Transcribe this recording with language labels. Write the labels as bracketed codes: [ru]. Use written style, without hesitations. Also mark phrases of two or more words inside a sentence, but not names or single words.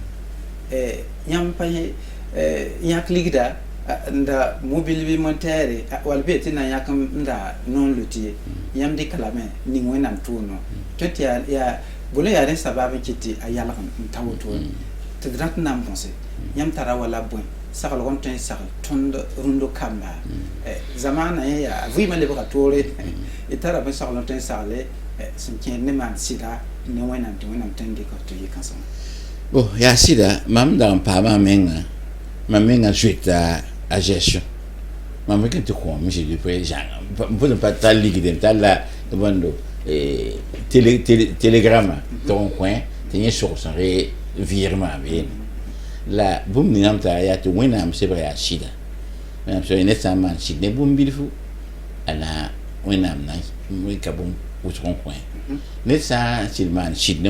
[mos] yãmb pa yãk ligda nda mobil montaire wal be tɩ na yãk n da noonlo tɩ yãmb dɩka lame ning wẽnnaam tʋʋmdõ tõe tɩ yaa bõla yaa rẽ sabab n kɩ tɩ a yalg n ta woto tɩ d rat n na n bõse yãmb tara wala bõe saglg n tõe n sagl tõnd rũndo kamba zamaana yẽ yaa vɩɩmã lebga toore y tara bõe sagl n tõe n sagle sẽn kẽed ne maan sɩda ne wẽnnaam tɩ wẽnnaam tõe n dɩka tɩ yɩ kãsenga Bon, yaa sɩda mam dag n paama mam menga zoeta a gestion mam me tɩ kõ [fr] monsieur du président [mos] n pʋd n pa tar ligd n tar la bõndo telegrama tɩg n kõ tɩ yẽ sogs n re vɩɩrmã beene la bũmb ninam t'a yaa tɩ wẽnnaam sebg yaa sɩda wẽnnaam so ned sã n maan sɩd ne bũmb bilfu a na wẽnnaam na ka bũmb wʋsg n kõ ned sã n sɩd maan sɩd ne